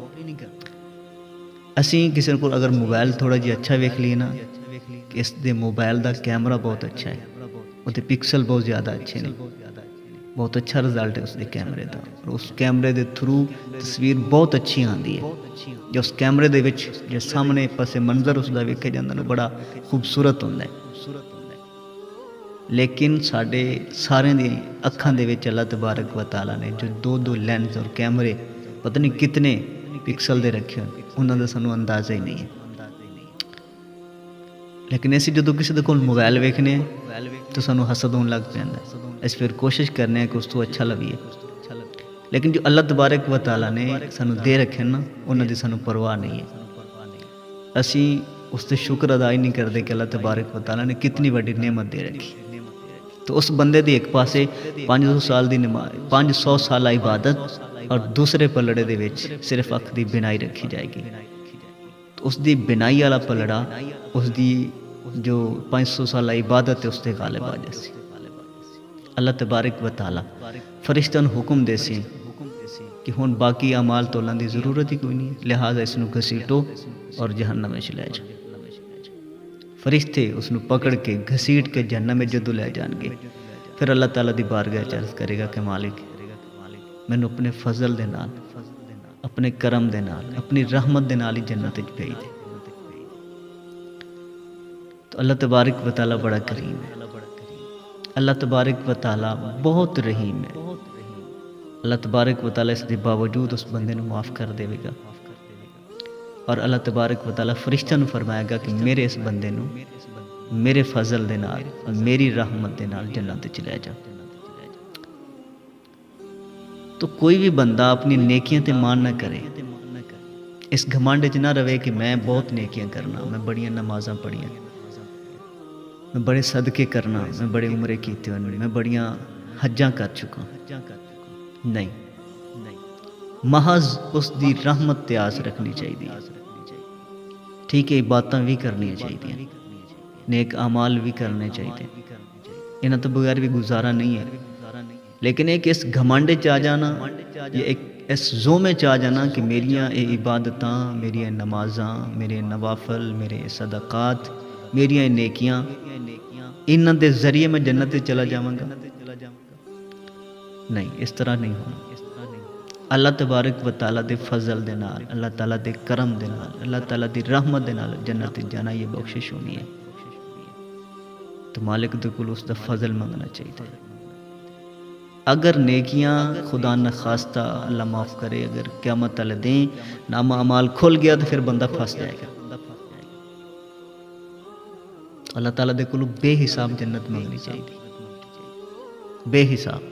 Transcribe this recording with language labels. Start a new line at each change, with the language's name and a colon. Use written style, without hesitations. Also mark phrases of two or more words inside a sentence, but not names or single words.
Punjabi: اسی کسی کو اگر موبائل تھوڑا جی اچھا ویکھ لیے نا کہ اس دے موبائل دا کیمرہ بہت اچھا ہے، وہ تے پکسل بہت زیادہ اچھے نے، بہت اچھا رزلٹ ہے اس دے کیمرے دا، اور اس کیمرے دے تھرو تصویر بہت اچھی آندی ہے۔ جو اس کیمرے دے وچ جو سامنے پس منظر اس دا ویکھے جاندا نا بڑا خوبصورت ہوندا ہے۔ لیکن ساڈے سارے دی اکھاں دے وچ اللہ تبارک و تعالیٰ نے جو دو دو لینز اور کیمرے پتہ نہیں کنے پکسل دے رکھے ہونے اوہناں دا سانوں اندازہ ہی نہیں ہے. لیکن اسیں جدوں کسے دے کول موبائل ویکھنے تاں سانوں حسد ہون لگ پیندا ہے. اسیں فیر کوشش کرنے ہاں کہ اس توں اچھا لئیے. لیکن جو اللہ تبارک و تعالیٰ نے سانوں دے رکھے نا اوہناں دی سانوں پرواہ نہیں ہے. اسیں اس تے شکر ادا ہی نہیں کردے کہ اللہ تبارک و تعالیٰ نے کنی وڈی نعمت دے رکھی. تو اس بندے دی اک پاسے 500 سال دی نماز 500 سال عبادت اور دوجے پلڑے دے وچ صرف اکھ دی بینائی رکھی جائے گی. تو اس دی بینائی والا پلڑا اس دی جو 500 سال عبادت ہے اس تے غالب آ جاسی. اللہ تبارک و تعالیٰ فرشتیاں نوں حکم دیسی کہ ہن باقی اعمال تولن دی ضرورت ہی کوئی نہیں، لہٰذا اینوں گھسیٹو اور
Urdu: جہنم میں لے جاؤ.
Punjabi: فرشتے اونوں پکڑ کے گھسیٹ کے
Urdu: جہنم میں
Punjabi: جدوں لے جان گے فیر اللہ تعالیٰ دی بارگاہ چ عرض کرے گا کہ مالک مینوں اپنے فضل دے نال اپنے کرم دے نال اپنی رحمت دے نال ہی جنت وچ بھیج دے. تو اللہ تبارک و تعالیٰ بڑا کریم ہے. اللہ تبارک و تعالیٰ بہت رحیم ہے. اللہ تبارک و تعالیٰ
Urdu: اس کے باوجود
Punjabi: اس بندے نوں معاف کر دیوے گا اور اللہ تبارک و تعالیٰ فرشتیاں نوں فرمائے گا کہ میرے اس بندے نوں میرے فضل دے نال میری رحمت دے نال جنت چ لے جا. تو کوئی وی بندہ اپنی نیکیاں تے مان نہ کرے، اس گھمنڈ چ نہ رہوے کہ میں بہت نیکیاں کرنا، میں بڑیاں نمازاں پڑھیاں، میں بڑے صدقے کرنا، میں بڑے عمرے کیتے ہونے، میں بڑیاں حجاں کر چکا. نہیں، محض اس دی رحمت تے آس رکھنی چاہیدی. ٹھیک ہے، عبادتاں وی کرنیاں چاہیدیاں، نیک اعمال وی کرنے چاہیدے، ایہناں توں بغیر وی گزارا نہیں ہے. لیکن اک اس گھمنڈ چ آ جانا یا اک اس زعم چ آ جانا کہ میریاں ایہہ عبادتاں، میریاں نمازاں، میرے نوافل، میرے صدقات، میریاں نیکیاں، ایہناں دے ذریعے میں جنت چلا جاواں گا. نہیں، اس طرح نہیں ہونا. اللہ تبارک و تعالیٰ دے فضل دے نال، اللہ تعالیٰ دے کرم دے نال، اللہ تعالیٰ دی رحمت دے نال جنت جانا ایہہ بخشش ہونی ہے. تو مالک دے کول اس دا فضل منگنا چاہیدا. اگر نیکیاں خدا نہ خواستہ اللہ معاف کرے اگر قیامت والے دن نامہ اعمال کھل گیا تو فیر بندہ پھس جائے گا. اللہ تعالیٰ دے کول بے حساب جنت منگنی چاہیدی، بے حساب.